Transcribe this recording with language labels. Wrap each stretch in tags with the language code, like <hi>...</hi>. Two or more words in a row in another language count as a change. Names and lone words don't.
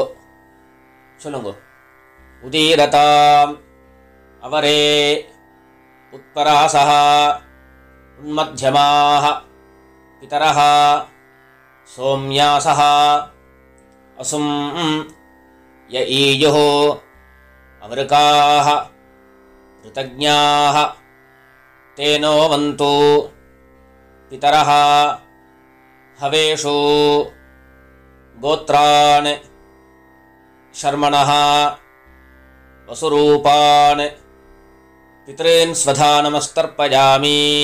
<sa>சொல்லுங்கோ. उदीरताम् अवरे उत्परासः उन्मध्यमाः पितरः सोम्यासः असुं य ईयुः अवृकाः ऋतज्ञाः तेनो वन्तु पितरः हवेषु गोत्रान् शर्मणः वसुरूपान् पितॄन् स्वधानमस्तर्पयामि.</sa>